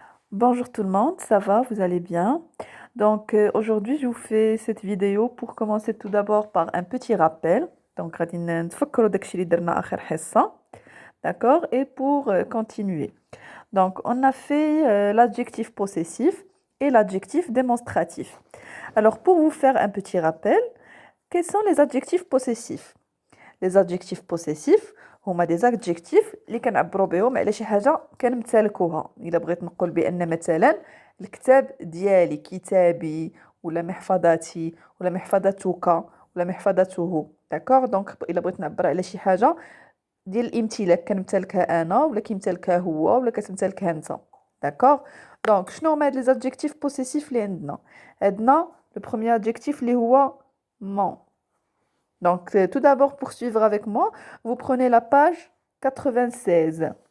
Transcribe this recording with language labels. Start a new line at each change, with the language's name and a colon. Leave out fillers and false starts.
French: Bonjour tout le monde, ça va, vous allez bien? Aujourd'hui, je vous fais cette vidéo pour commencer tout d'abord par un petit rappel.
Arabic: غادي نتفكروا داكشي اللي درنا آخر حصة.
French: D'accord? Et pour continuer. Donc, on a fait l'adjectif possessif et l'adjectif démonstratif. Alors, pour vous faire un petit rappel, quels sont les adjectifs possessifs? Les adjectifs possessifs
Arabic: هما
French: des adjectifs
Arabic: اللي كنعبروا بهم على شي حاجه كنمتلكوها. الا بغيت نقول بان مثلا الكتاب ديالي، كتابي، ولا محفظتي، ولا محفظتك، ولا محفظته.
French: داكوغ دونك
Arabic: الا بغيت نعبر على شي حاجه ديال الامتلاك كنمتلكها انا ولا كيمتلكها هو ولا كتمتلكها انت.
French: داكوغ دونك
Arabic: شنو هما هاد لي
French: adjectifs possessifs
Arabic: اللي عندنا
French: لو بروميير
Arabic: adjectif اللي هو mon.
French: Donc, tout d'abord, pour suivre avec moi, vous prenez la page 96.